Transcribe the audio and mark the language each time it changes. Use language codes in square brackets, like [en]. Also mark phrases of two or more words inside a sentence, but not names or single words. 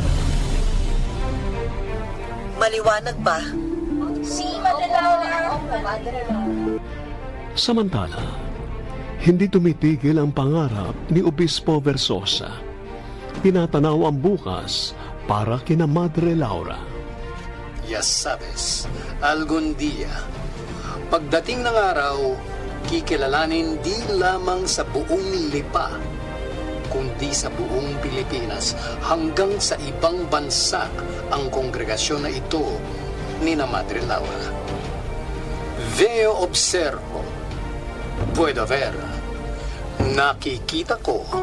[tl] Maliwanag ba? Si Madre Laura. Samantala, hindi tumitigil ang pangarap ni Obispo Versosa. Tinatanaw ang bukas para kina Madre Laura. [es] Ya sabes, algún día, [tl] pagdating ng araw, kikilalanin di lamang sa buong Lipa, kundi sa buong Pilipinas hanggang sa ibang bansa ang kongregasyon na ito ni na Madre Laura. [es] Veo observo, puedo ver, [tl] nakikita ko.